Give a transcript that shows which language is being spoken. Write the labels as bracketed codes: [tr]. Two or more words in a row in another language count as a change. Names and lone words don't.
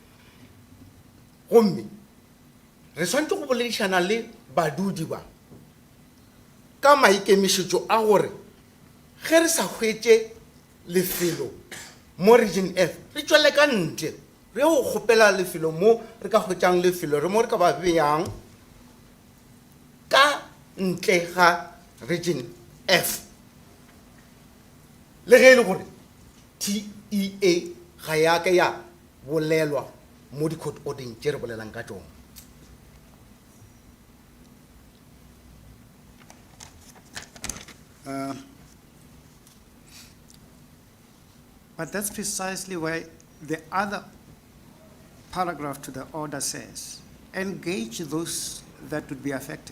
[nso] gomme re swantse go boledišana le badudi ba ka maikemišetšo a gore ge re sa hwetše lefelo mo Region F re tšwele ka ntle re go kgopela lefelo mo re ka hwetšang lefelo re mo re ka ba beyang ka ntle ga Region F le ge e le gore TEA ga ya ke ya bolelwa mo di [en] court ordering [nso] tše re bolelang ka tšona. [en] But that's precisely why the other paragraph to the order says, engage those that would be affected.